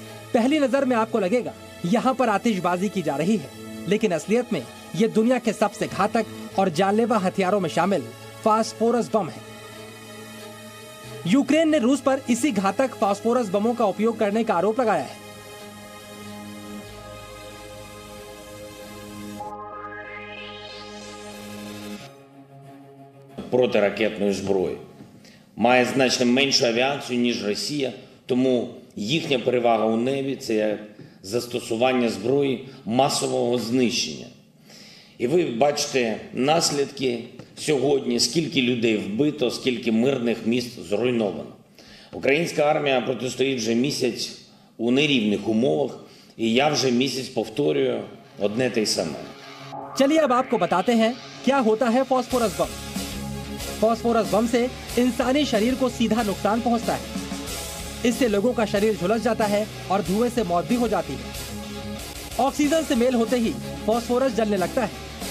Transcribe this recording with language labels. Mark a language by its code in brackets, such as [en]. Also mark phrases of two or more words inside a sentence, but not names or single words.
[hi] पहली नजर में आपको लगेगा यहाँ पर आतिशबाजी की जा रही है, लेकिन असलियत में ये दुनिया के सबसे घातक और जानलेवा हथियारों में शामिल फास्फोरस बम है। यूक्रेन ने रूस पर इसी घातक फास्फोरस बमों का उपयोग करने का आरोप लगाया है। [uk] Протиракетної зброї має значно меншу авіацію, ніж Росія, тому їхня перевага у небі – це застосування зброї масового знищення. І ви бачите наслідки сьогодні, скільки людей вбито, скільки мирних міст зруйновано. Українська армія протистоїть вже місяць у нерівних умовах, і я вже місяць повторюю одне те й саме. [hi] चलिए अब आपको बताते हैं क्या होता है फॉस्फोरस बम। फॉस्फोरस बम से इंसानी शरीर को सीधा नुकसान पहुंचता है। इससे लोगों का शरीर झुलस जाता है और धुएं से मौत भी हो जाती है। ऑक्सीजन से मेल होते ही फॉस्फोरस जलने लगता है।